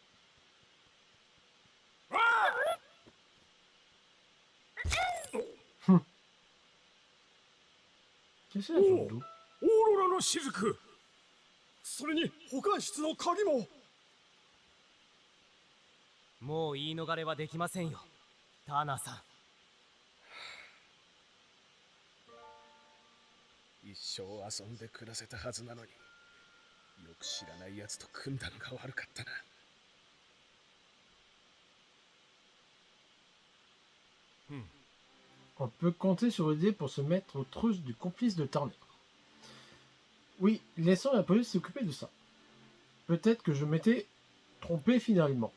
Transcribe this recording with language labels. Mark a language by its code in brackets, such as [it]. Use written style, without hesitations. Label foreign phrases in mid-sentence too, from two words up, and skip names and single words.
[fr] Qu'est-ce qu'il a sur le dos? [ja] オーロラの雫。それに保管室の鍵も。もう言い逃れはできませんよ、ターナーさん。一生遊んで暮らせたはずなのに、よく知らないやつと組んだのが悪かったな。 [fr] On peut compter sur le dé pour se mettre aux trousses du complice de Turner. Oui, laissons la police s'occuper de ça. Peut-être que je m'étais trompé finalement.